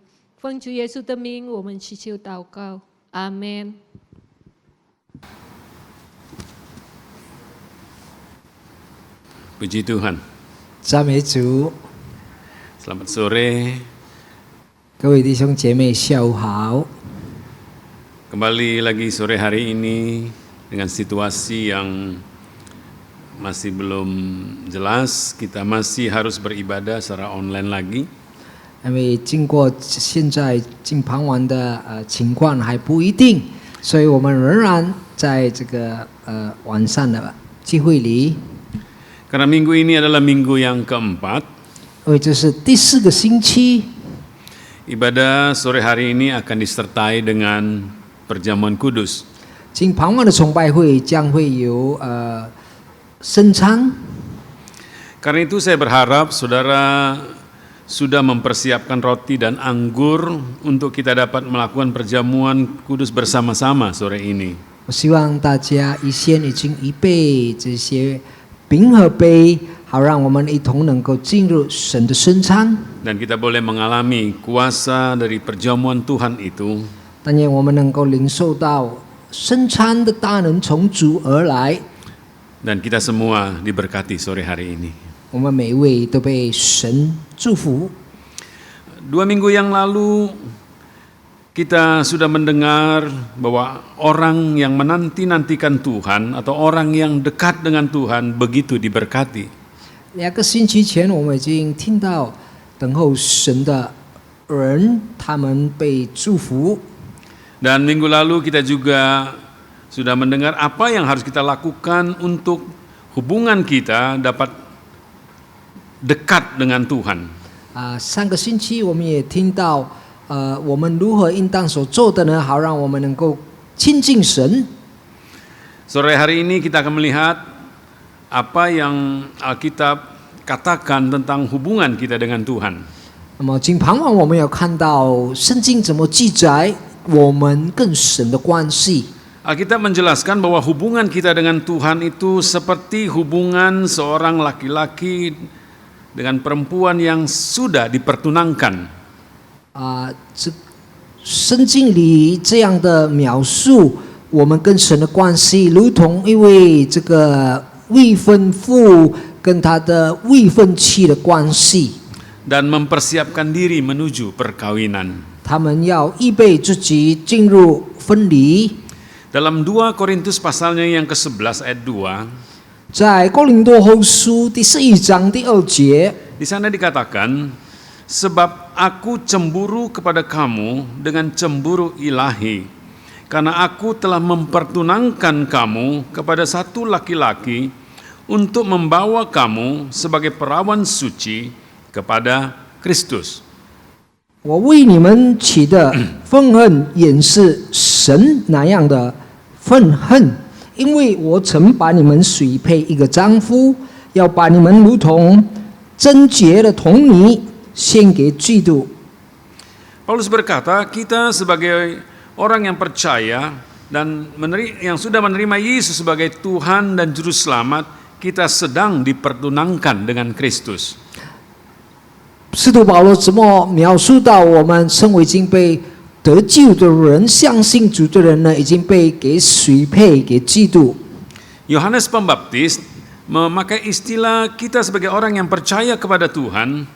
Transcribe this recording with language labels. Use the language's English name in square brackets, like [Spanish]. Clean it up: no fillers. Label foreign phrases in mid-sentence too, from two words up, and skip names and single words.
[Chinese] 奉主耶稣的名，我们祈求祷告，阿们。 [Indonesian] Puji Tuhan. [Chinese] 赞美主， [Indonesian] Selamat sore. [Chinese] 各位弟兄姐妹，下午好。 [Indonesian] Kembali lagi sore hari ini dengan situasi yang masih belum jelas, kita masih harus beribadah secara online lagi. [Chinese] 因为经过现在近傍晚的情况还不一定，所以我们仍然在这个晚上的聚会里。 [Indonesian] Karena minggu ini adalah minggu yang keempat, [Chinese] 因为这是第4个星期， [Indonesian] ibadah sore hari ini akan disertai dengan perjamuan kudus. [Chinese] 近傍晚的崇拜会将会有圣餐。 [Indonesian] Karena itu saya berharap saudara sudah mempersiapkan roti dan anggur untuk kita dapat melakukan perjamuan kudus bersama-sama sore ini. [Chinese] 我希望大家先已经预备这些饼和杯，好让我们一同能够进入神的圣餐。 [Indonesian] Dan kita boleh mengalami kuasa dari perjamuan Tuhan itu. [Chinese] 但愿我们能够领受到圣餐的大能从主而来。 [Indonesian] Dan kita semua diberkati sore hari ini. [Chinese] 我们每一位都被神祝福。 [Indonesian] 2 minggu yang lalu kita sudah mendengar bahwa orang yang menanti-nantikan Tuhan atau orang yang dekat dengan Tuhan begitu diberkati. [Chinese] 2 个星期前，我们已经听到等候神的人，他们被祝福。 [Indonesian] Dan minggu lalu kita juga sudah mendengar apa yang harus kita lakukan untuk hubungan kita dapat dekat dengan Tuhan. [Chinese] 上个星期我们也听到，我们如何应当所做的呢？好让我们能够亲近神。 [Indonesian] Sore hari ini kita akan melihat apa yang Alkitab katakan tentang hubungan kita dengan Tuhan. [Chinese] 那么今傍晚我们要看到圣经怎么记载我们跟神的关系。 [Indonesian] Alkitab menjelaskan bahwa hubungan kita dengan Tuhan itu seperti hubungan seorang laki-laki dengan perempuan yang sudah dipertunangkan. [Chinese] 圣经里这样的描述我们跟神的关系，如同一位这个未婚妇跟她的未婚妻的关系。 [Indonesian] Dan mempersiapkan diri menuju perkawinan. [Chinese] 他们要预备自己进入婚礼。 [Indonesian] Dalam 2 Korintus pasalnya yang ke-11 ayat 2, [Chinese] 在哥林多后书第11章第2节， [Indonesian] di sana dikatakan, sebab aku cemburu kepada kamu dengan cemburu ilahi, karena aku telah mempertunangkan kamu kepada satu laki-laki untuk membawa kamu sebagai perawan suci kepada Kristus. [Chinese] 我为你们起的愤恨也是神那样的愤恨，因为我曾把你们许配一个丈夫，要把你们如同贞洁的童女献给基督。 [Indonesian] Paulus berkata, kita sebagai orang yang percaya dan yang sudah menerima Yesus sebagai Tuhan dan Juru Selamat, kita sedang dipertunangkan dengan Kristus. [Chinese] 使徒保罗怎么描述到我们身为已经被得救的人，相信主的人呢，已经被给许配给基督。 [Indonesian] Yohanes Pembaptis memakai istilah kita sebagai orang yang percaya kepada Tuhan.